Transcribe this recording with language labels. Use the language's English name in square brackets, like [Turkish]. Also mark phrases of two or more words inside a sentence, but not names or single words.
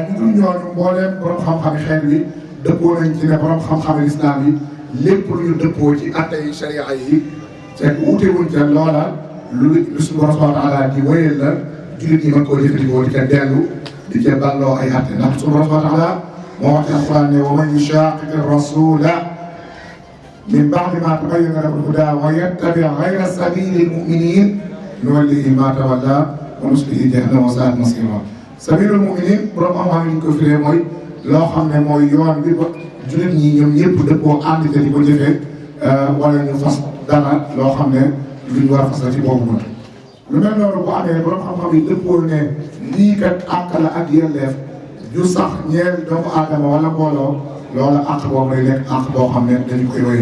[Wolof] ñu dul ñooñu mbooleem borom xam-xam yi xeet wi dëppoo nañ ci ne borom xam-xam yi islam yi lépp lu ñu dëppoo ci atte yi sharia yi te wuute wuñ ca loola lu suñu borom [Arabic] سبحانه وتعالى [Wolof] di wéyal la jullit ñi mën koo jëfandikoo di ca dellu di ca balloo ay atte ndax suñu borom [Arabic] سبحانه وتعالى [Wolof] moo wax ci alquran ne [Arabic] ومن يشاقق الرسول من بعد ما تبين له الهدى ويتبع غير سبيل المؤمنين نوله ما تولى ونصله جهنم وساءت مصيرا سبيل المؤمنين [Wolof] borom xam-xam yi ñu ko firee mooy loo xam ne mooy yoon bi ba jullit ñi ñoom ñëpp dëppoo ànd te di ko jëfee wala ñu fas dara loo xam ne lu ñu war a fas la ci boobu mën lu mel noonu bu amee borom xam-xam yi dëppoo ne lii kat àq la ak yelleef ju sax ñeel doomu aadama wala mbooloo loola àq boobu lay nekk àq boo xam ne dañu koy wéyal